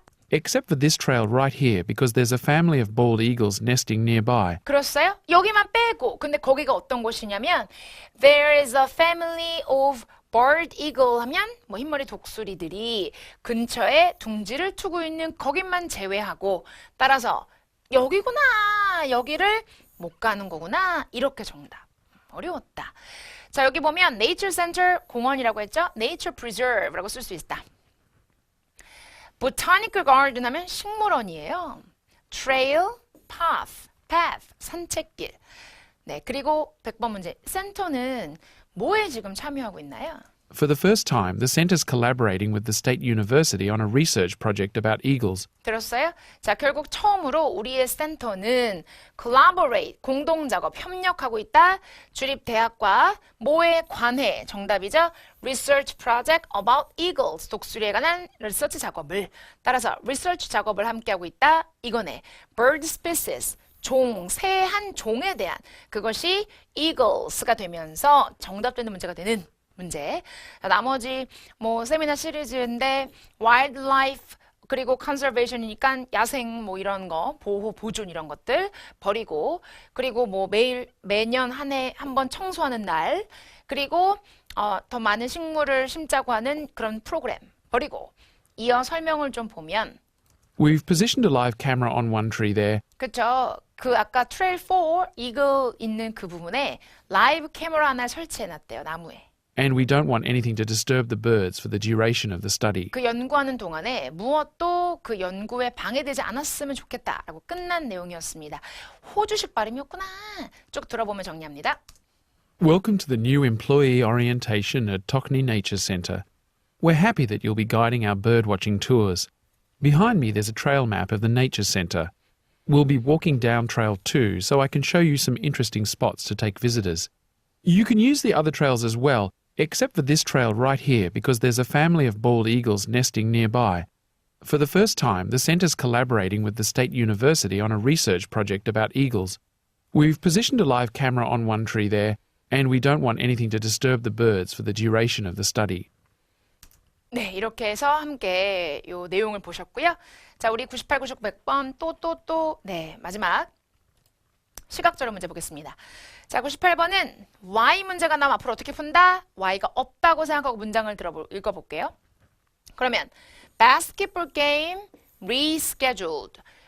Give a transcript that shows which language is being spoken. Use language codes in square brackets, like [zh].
[en] except for this trail right here because there's a family of bald eagles nesting nearby. [ko] 그렇어요? 여기만 빼고. 근데 거기가 어떤 곳이냐면 [en] there is a family of bald eagle [ko] 하면 뭐 흰머리 독수리들이 근처에 둥지를 트고 있는 거기만 제외하고 따라서 여기구나. 여기를 못 가는 거구나. 이렇게 정답. 어려웠다. 자, 여기 보면 Nature Center 공원이라고 했죠? Nature Preserve라고 쓸 수 있다. Botanical Garden 하면 식물원이에요. Trail, path, 산책길. 네, 그리고 100번 문제. 센터는 뭐에 지금 참여하고 있나요? [en] For the first time, the centre's collaborating with the State University on a research project about eagles. [ko] 들었어요? 자, 결국 처음으로 우리의 센터는 collaborate, 공동작업, 협력하고 있다. 주립대학과 뭐에 관해 정답이죠? [en] research project about eagles, [ko] 독수리에 관한 리서치 작업을 따라서 리서치 작업을 함께하고 있다. 이거네. bird species, 종, 새 한 종에 대한 그것이 eagles가 되면서 정답되는 문제가 되는 문제. 나머지 뭐 세미나 시리즈인데 wildlife 그리고 conservation이니까 야생 뭐 이런 거 보호 보존 이런 것들 버리고 그리고 뭐 매년 한 해 한 번 청소하는 날 그리고 더 많은 식물을 심자고 하는 그런 프로그램 버리고 이어 설명을 좀 보면 [en] We've positioned a live camera on one tree there. [ko] 그쵸. 그 아까 트레일 4 이글 있는 그 부분에 라이브 카메라 하나 설치해 놨대요. 나무에. [en] And we don't want anything to disturb the birds for the duration of the study. [ko] 그 연구하는 동안에 무엇도 그 연구에 방해되지 않았으면 좋겠다라고 끝난 내용이었습니다. 호주식 발음이었구나. 쭉 들어보면 정리합니다. [en] Welcome to the new employee orientation at Tokni Nature Centre. We're happy that you'll be guiding our birdwatching tours. Behind me there's a trail map of the Nature Centre. We'll be walking down Trail 2 so I can show you some interesting spots to take visitors. You can use the other trails as well, except for this trail right here because there's a family of bald eagles nesting nearby. For the first time, the centre's collaborating with the State University on a research project about eagles. We've positioned a live camera on one tree there, and we don't want anything to disturb the birds for the duration of the study. [ko] 네, 이렇게 해서 함께 요 내용을 보셨고요. 자, 우리 98, 99, 100번 네, 마지막 시각적으로 문제 보겠습니다. 자, 98번은 Y 문제가 나면 앞으로 어떻게 푼다? Y가 없다고 생각하고 문장을 읽어볼게요. 그러면 [en] basketball game rescheduled.